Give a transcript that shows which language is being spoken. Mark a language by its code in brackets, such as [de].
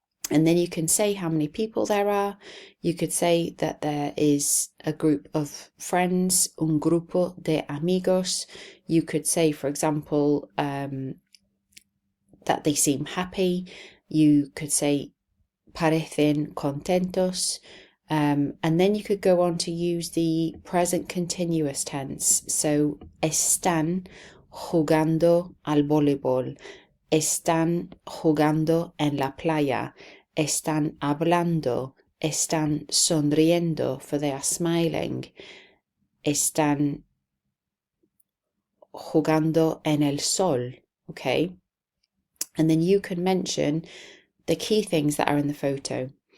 [en] And then you can say how many people there are. You could say that there is a group of friends, [es] un grupo de amigos. [en] You could say, for example, that they seem happy. You could say [es] parecen contentos. [en] And then you could go on to use the present continuous tense. [es] So, están jugando al voleibol. Están jugando en la playa. Están hablando. Están sonriendo, [en] for they are smiling. [es] Están jugando en el sol. Okay. [en] And then you can mention the key things that are in the photo.